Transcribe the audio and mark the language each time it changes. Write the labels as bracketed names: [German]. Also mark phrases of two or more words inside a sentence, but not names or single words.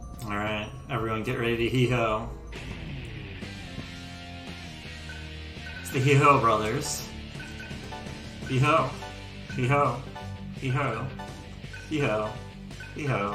[English] Alright, everyone get ready to hee-ho. It's the Hee-Ho brothers. Hee-ho. Hee-ho. Hee-ho. Hee-ho. Hee-ho.